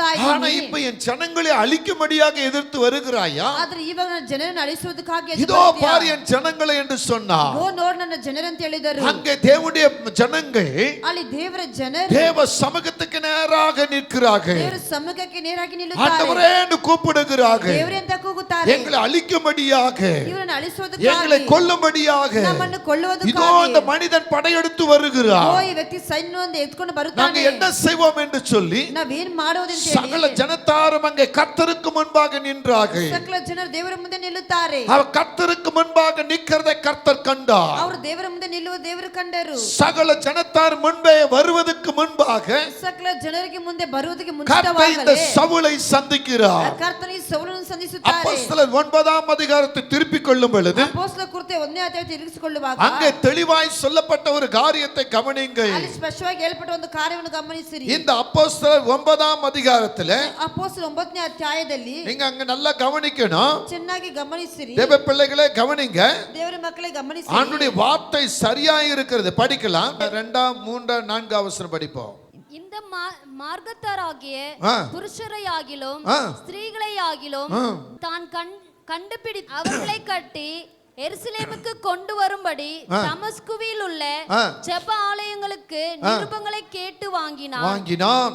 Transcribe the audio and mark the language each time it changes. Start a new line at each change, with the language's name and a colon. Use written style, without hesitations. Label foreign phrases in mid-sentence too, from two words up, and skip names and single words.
Tamil: ஆனா
Kannada: ಇದ್ದೀನಿ.
Tamil: இப்ப என் ஜனங்களை அழிக்கும்படியாக எதிர்த்து வருகிறாயா?
Kannada: ಆದ್ರೆ ಇವಾಗ ನನ್ನ ಜನರನ್ನು ಅಳಿಸುವುದಕ್ಕಾಗಿ ಎದ್ದು
Tamil: இதோ
Kannada: ಬರ್ತೀಯಾ?
Tamil: பார் என் ஜனங்களை என்று சொன்னார்.
Kannada: ಓ ನೋಡ್ ನನ್ನ ಜನರಂತ ಹೇಳಿದರು.
Tamil: அங்கே தேவனுடைய ஜனங்கள்
Kannada: ಅಲ್ಲಿ ದೇವರ ಜನರು
Tamil: தேவ சமூகத்துக்கு நேராக நிற்கிறார்கள்.
Kannada: ದೇವರ ಸಮ್ಮುಖಕ್ಕೆ ನೇರಾಗಿ ನಿಲ್ಲುತ್ತಾರೆ.
Tamil: ஆண்டவரே என்று கூப்பிடுகிறார்கள்.
Kannada: ದೇವರೇ ಅಂತ ಕೂಗುತ್ತಾರೆ.
Tamil: எங்களை அழிக்கும்படியாக,
Kannada: ಇವರನ್ನು ಅಳಿಸುವುದಕ್ಕಾಗಿ,
Tamil: எங்களை கொல்லும்படியாக
Kannada: ನಮ್ಮನ್ನು ಕೊಲ್ಲುವುದಕ್ಕಾಗಿ
Tamil: இதோ இந்த மனிதன் படையெடுத்து வருகிறார்.
Kannada: ಓ ಈ ವ್ಯಕ್ತಿ ಸೈನ್ಯವನ್ನು ಎತ್ಕೊಂಡು
Tamil: நாங்க
Kannada: ಬರುತ್ತಾನೆ.
Tamil: என்ன செய்வோம் என்று சொல்லி
Kannada: ನಾವೇನ್ ಮಾಡೋದಂತ
Tamil: சகல
Kannada: ಹೇಳಿ
Tamil: ஜனத்தாரும் அங்கே கர்த்தருக்கு முன்பாக நின்றார்கள்.
Kannada: ಸಕಲ ಜನರು ದೇವರ ಮುಂದೆ ನಿಲ್ಲುತ್ತಾರೆ.
Tamil: அவர் கர்த்தருக்கு முன்பாக நிற்கிறதை கர்த்தர் கண்டார்.
Kannada: ಅವರು ದೇವರ ಮುಂದೆ ನಿಲ್ಲುವ ದೇವರು ಕಂಡರು.
Tamil: சகல ஜனத்தார் முன்பே வருவதற்கு முன்பாக
Kannada: ಸಕಲ ಜನರಿಗೆ ಮುಂದೆ ಬರುವುದಕ್ಕೆ
Tamil: கர்த்தர் இந்த
Kannada: ಮುಂಚಿತವಾಗಲೇ
Tamil: சவுலை சந்திக்கிறார்.
Kannada: ಕರ್ತನ ಈ ಸೌಲನ್ನು ಸಂಧಿಸುತ್ತಾರೆ.
Tamil: அப்போஸ்தலர் 9ஆம் அதிகாரத்தை திருப்பிக் கொள்ளும் பொழுது
Kannada: ಅಪೊಸ್ತಲ ಕೃತ್ಯ 1ನೇ ಅಧ್ಯಾಯ ತಿರುಗಿಸಿಕೊಳ್ಳುವಾಗ
Tamil: அங்கே தெளிவாய் சொல்லப்பட்ட ஒரு காரியத்தை கவனியுங்கள்.
Kannada: ಅಲ್ಲಿ ಸ್ಪಷ್ಟವಾಗಿ ಹೇಳಲ್ಪಟ್ಟ ಒಂದು ಕಾರ್ಯವನ್ನು ಗಮನಿಸಿರಿ.
Tamil: இந்த அப்போஸ்தலர் 9ஆம் அதிகாரத்துல
Kannada: ಅಪೊಸ್ತಲ 9ನೇ ಅಧ್ಯಾಯದಲ್ಲಿ
Tamil: நீங்க அங்க நல்லா கவனிக்கணும்.
Kannada: ಚೆನ್ನಾಗಿ ಗಮನಿಸಿರಿ.
Tamil: தேவ பிள்ளைகளே கவனிங்க.
Kannada: ದೇವರ ಮಕ್ಕಳೇ ಗಮನಿಸಿ.
Tamil: ஆண்டுடைய வார்த்தை சரியாய் இருக்கிறது. படிக்கலாம். 2, 3, 4 வசனம் படிப்போம். இந்த மார்க்கத்தாராகிய ஆ. புருஷரையாகிலும் ஆ. ஸ்திரீகளையாகிலும் தான் கண்டுபிடி அவர்களை கட்டி எருசலேமுக்கு கொண்டு வரும்படி தமஸ்குவில் உள்ள ஜெப ஆலயங்களுக்கு நிருபங்களை கேட்டு வாங்கினான்.